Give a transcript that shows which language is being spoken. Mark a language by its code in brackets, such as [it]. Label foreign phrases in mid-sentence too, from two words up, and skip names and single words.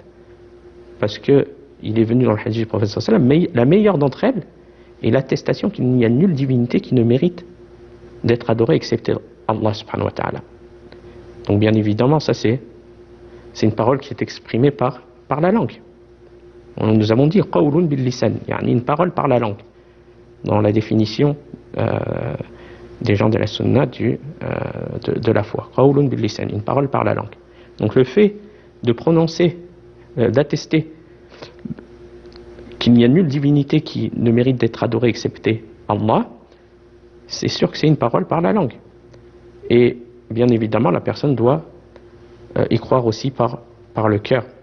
[fr] Parce que il est venu dans le hadith du prophète [ar] صلى الله عليه وسلم, [fr] la meilleure d'entre elles est l'attestation qu'il n'y a nulle divinité qui ne mérite d'être adorée excepté Allah [ar] سبحانه وتعالى. [fr] Donc bien évidemment, ça c'est une parole qui est exprimée par la langue. Nous avons dit [ar] قول باللسان, [fr] une parole par la langue. Dans la définition des gens de la sunna de la foi. [ar] قول باللسان, [fr] une parole par la langue. Donc le fait de prononcer, d'attester qu'il n'y a nulle divinité qui ne mérite d'être adorée excepté Allah, c'est sûr que c'est une parole par la langue. Et bien évidemment, la personne doit y croire aussi par le cœur.